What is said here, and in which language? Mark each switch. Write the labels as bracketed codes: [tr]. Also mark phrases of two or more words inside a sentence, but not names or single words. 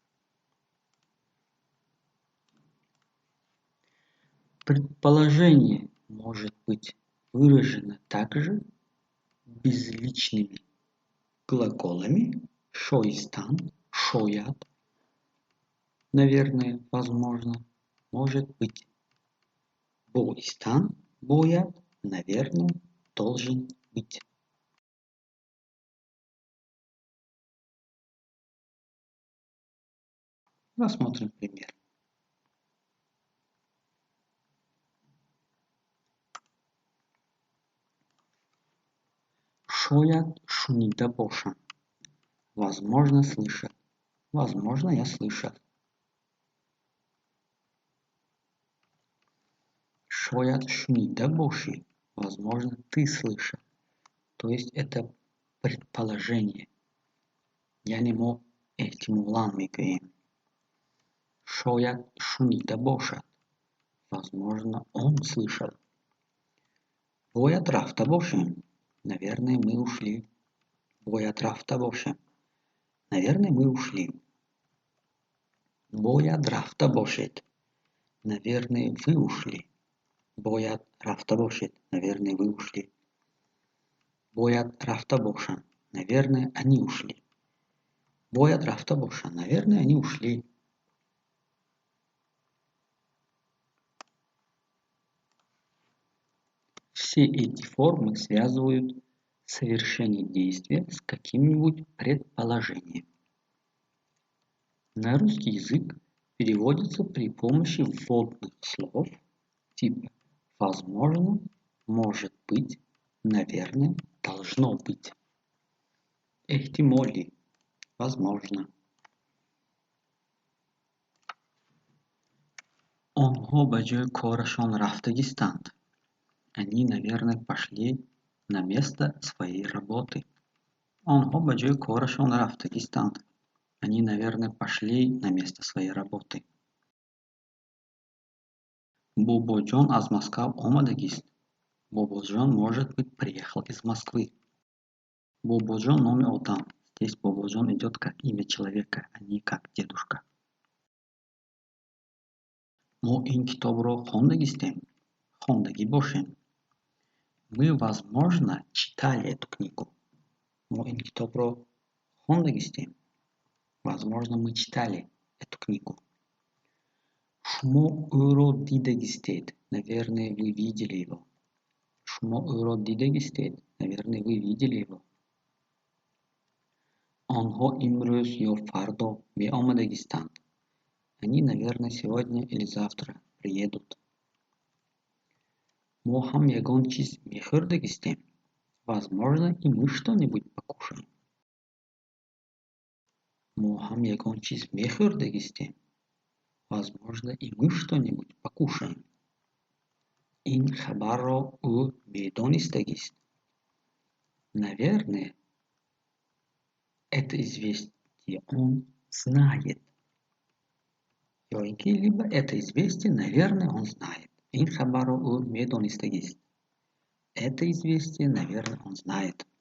[ru] Предположение может быть выражено также безличными глаголами [tg] шоистан, шоят, [ru] наверное, возможно, может быть, [tg] боистан, боят, [ru] наверное, должен быть. Рассмотрим пример. [tg] Шоят шунида бошан. [ru] Возможно, слышат. Возможно, я слышал. [tg] Шоят шунида боши. [ru] Возможно, ты слышал. То есть это предположение. Я не мог эhtimolan мигрейн. [tg] Шоят шунида бошат. [ru] Возможно, он слышал. [tg] Боят рафта бошем. [ru] Наверное, мы ушли. [tg] Боят рафта бошем. [ru] Наверное, мы ушли. [tg] Боят рафта бошет. [ru] Наверное, вы ушли. [tg] Боят рафта бошет. [ru] Наверное, вы ушли. [tg] Боят рафта бошан. [ru] Наверное, они ушли. [tg] Боят рафта бошан. [ru] Наверное, они ушли. Все эти формы связывают совершение действия с каким-нибудь предположением. На русский язык переводится при помощи вводных слов типа «возможно», «может быть», «наверное», «должно быть». [tg] Эhtimoли – «возможно». Онҳо ба ҷои корашон рафтагистанд. [ru] Они, наверное, пошли на место своей работы. [tg] Онҳо ба ҷои корашон рафтагистанд. [ru] Они, наверное, пошли на место своей работы. [tg] Бобоҷон аз Москав омадагист. Бобоҷон, [ru] может быть, приехал из Москвы. [tg] Бобоҷон — номи одам. [ru] Здесь Бобоҷон идет как имя человека, а не как дедушка. [tg] Мо ин китобро хондагистем. Хондаги бошем. [ru] Мы, возможно, читали эту книгу. [tg] Мо ин китобро хондагистем. [ru] Возможно, мы читали эту книгу. [tg] Шумо ӯро дидагистед. [ru] Наверное, вы видели его. [tg] Шумо ӯро дидагистед. [ru] Наверное, вы видели его. [tg] Онҳо имрӯз ё фардо меомадагистанд. [ru] Они, наверное, сегодня или завтра приедут. [tg] Мо ҳам ягон чиз мехӯрдагистем. [ru] Возможно, и мы что-нибудь покушаем. [tg] Мо ҳам ягон чиз мехӯрдагистем. [ru] Возможно, и мы что-нибудь покушаем. [tg] Ин хабарро ӯ медонистагист. [ru] Наверное, это известие он знает. Ё ин ки либо это известие, наверное, он знает. [tg] Ин хабарро ӯ медонистагист. [ru] Это известие, наверное, он знает.